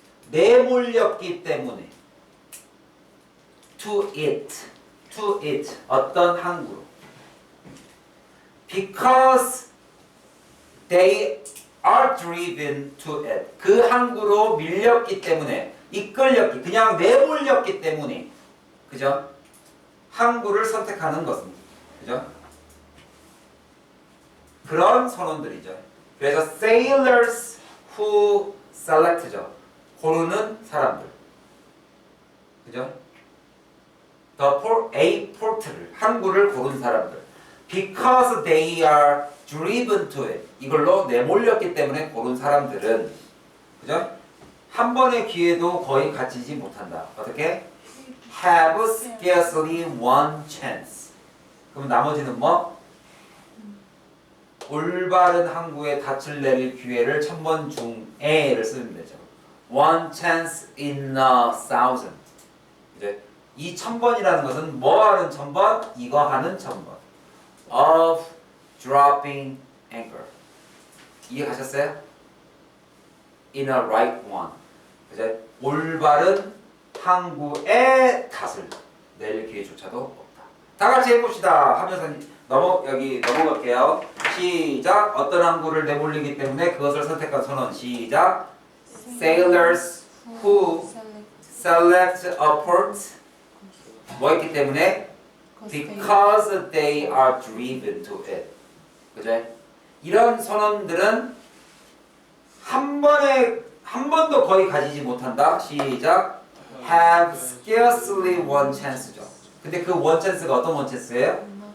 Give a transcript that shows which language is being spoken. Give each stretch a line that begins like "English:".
Korean: 내몰렸기 때문에
English: to it
Korean: 어떤 항구로
English: because they are driven to it
Korean: 그 항구로 밀렸기 때문에 이끌렸기 그냥 내몰렸기 때문에 그죠? 항구를 선택하는 것입니다. 그죠? 그런 선원들이죠.
English: 그래서 sailors who select죠.
Korean: 고르는 사람들. 그죠?
English: a port
Korean: 를 항구를 고른 사람들.
English: Because they are driven to it.
Korean: 이걸로 내몰렸기 때문에 고른 사람들은 그죠? 한 번의 기회도 거의 갖지지 못한다. 어떻게?
English: Have scarcely one chance.
Korean: 그럼 나머지는 뭐? 올바른 항구에 닻을 내릴 기회를 1000번 중에를 쓰면 되죠.
English: One chance in a thousand.
Korean: 이제 이 1000번이라는 것은 뭐 하는 1000번? 이거 하는 1000번.
English: Of dropping anchor.
Korean: 이해가셨어요?
English: In a right one.
Korean: 이제 올바른 항구에 닻을 내릴 기회조차도 없다. 다 같이 해봅시다. 하면서 여기 넘어갈게요. 시작. 어떤 항구를 내몰리기 때문에 그것을 선택한 선원. 시작.
English: Sailors who select a port.
Korean: 뭐였기 때문에?
English: Because they are driven to it.
Korean: 그죠? 이런 선원들은 한 번도 거의 가지지 못한다. 시작.
English: Have scarcely one chance죠.
Korean: 근데 그
English: one chance
Korean: 가 어떤 one chance예요?